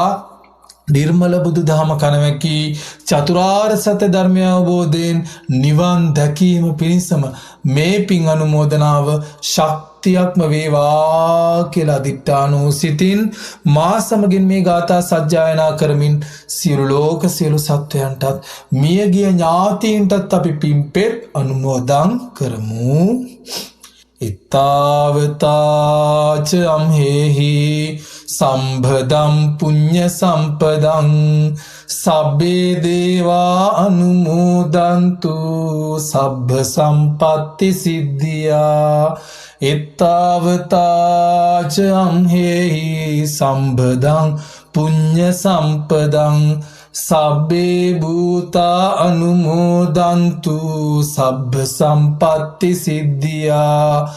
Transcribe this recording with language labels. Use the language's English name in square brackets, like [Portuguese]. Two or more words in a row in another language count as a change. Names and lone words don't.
[Sinhala] නිර්මල බුදු දහම කණවැකී චතුරාර්ය සත්‍ය ධර්මය අවබෝධයෙන් නිවන් දැකීම පිණිසම මේ පින් අනුමෝදනාව ශක්තියක්ම වේවා කියලා අදිත්‍යානෝ සිතින් මා සමගින් මේ ගාථා සජ්ජායනා කරමින් සියලු ලෝක සියලු සත්වයන්ටත් මියගිය ඥාතීන්ටත් අපි පින්පෙත් අනුමෝදන් කරමු. [Pali] ඉත්තාවතාච අම්හෙහි සම්භදම් පුඤ්ඤ සම්පදං සබ්බේ දේවා අනුමෝදන්තු සබ්බ සම්පත්ති සිද්ධියා. ඉත්තාවතාච අම්හෙහි සම්භදං පුඤ්ඤ සම්පදං සබ්බේ භූතා අනුමෝදන්තු සබ්බ සම්පත්ති සිද්ධියා.